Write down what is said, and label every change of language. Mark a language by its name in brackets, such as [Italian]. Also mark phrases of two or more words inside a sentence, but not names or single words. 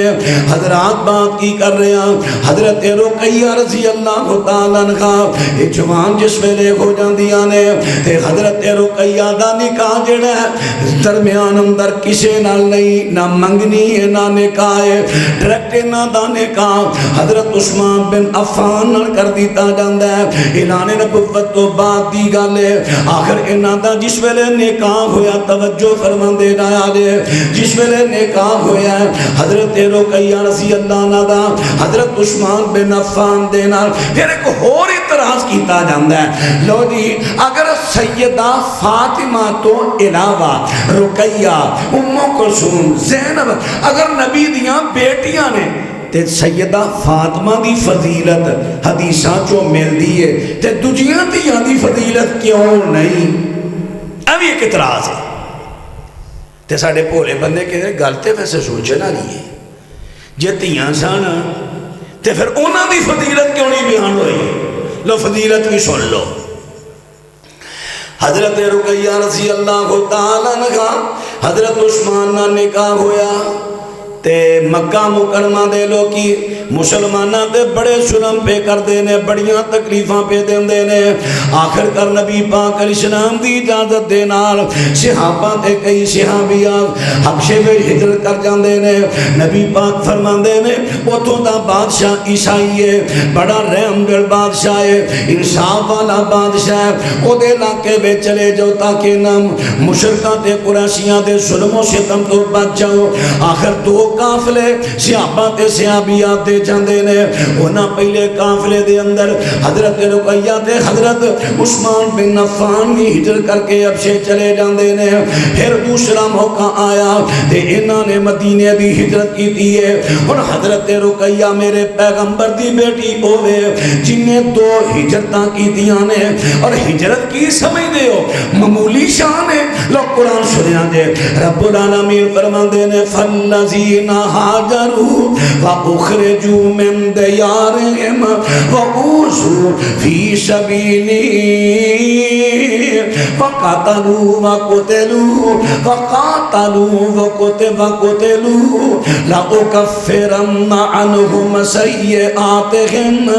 [Punjabi] حضرات بات کی کر رہے ہیں حضرت رقیہ رضی اللہ تعالیٰ عنہ جوان جس ویلے ہو جاندیاں نے تے حضرت رقیہ دا نکاح جڑا ہے درمیان اندر کسے نال نہیں نہ منگنی ہے نہ نکاح ہے ڈائریکٹ نہ دا نکاح حضرت عثمان بن عفان نال کر دیتا جاندہ ہے. اعلان نبوت تو بعد دی گل ہے آخر انہاں دا جس ویلے نکاح ہویا توجہ فرماندے جایا جے جس ویلے نکاح ہویا ہے حضرت رقیہ رضی اللہ عنہ دا حضرت عثمان بن عفان دے نال پھر ایک اور اعتراض کیتا جاندہ ہے. لو جی اگر سیدہ فاطمہ تو علاوہ رقیہ ام کلثوم زینب اگر نبی دیاں بیٹیاں نے تے سیدہ فاطمہ دی فضیلت حدیثاں چو مل دیئے تے دجیاں دیاں دی فضیلت کیوں نہیں؟ [Urdu] اب یہ اعتراض ہے. [Punjabi] تے ساڑھے پولے بندے کے گلتے ویسے سوچے نہ لیے جے تیاں سان تے پھر انہاں دی فضیلت کیوں نہیں بیان ہوئی؟ لو فضیلت بھی سن لو. حضرت رقیہ رضی اللہ تعالیٰ عنہ حضرت عثمان نہ نکاح ہویا تے مکہ مکرمہ دے لوکی مسلمانوں تے بڑے ظلم پہ کردے نے، بڑیاں تکلیفاں پہ دیندے نے۔ آخر کر نبی پاک علیہ السلام دی اجازت دے نال صحابہ تے کئی صحابیاں حبشے وچ ہجرت کر جاندے نے۔ نبی پاک فرماندے نے اوتھوں دا بادشاہ عیسائی ہے، بڑا رحم دل بادشاہ ہے، انصاف والا بادشاہ ہے، او دے علاقے وچ چلے جاؤ تاکہ نام مشرکاں تے قریشیاں دے ظلم و ستم تو بچ جاؤ۔ آخر دو قافلے صحابہ تے صحابیات دے جاندے نے۔ انہاں پہلے قافلے دے اندر حضرت رقیہ تے حضرت عثمان بن عفان بھی ہجرت کر کے حبشے چلے جاندے نے۔ پھر دوسرا موقع آیا تے انہاں نے مدینے دی ہجرت کیتی ہے۔ اور حضرت رقیہ میرے پیغمبر دی بیٹی ہوئے جن نے دو ہجرتاں کیتیاں نے۔ اور ہجرت کی سمجھدے ہو معمولی شان ہے؟ لو قرآن سنیا دے، رب العالمین فرماندے نے [Arabic] فَالَّذِينَ هَاجَرُوا وَأُخْرِجُوا مِن دِيَارِهِمْ وَأُوذُوا فِي سَبِيلِي وَقَاتَلُوا لَأُكَفِّرَنَّ عَنْهُمْ سَيِّئَاتِهِمْ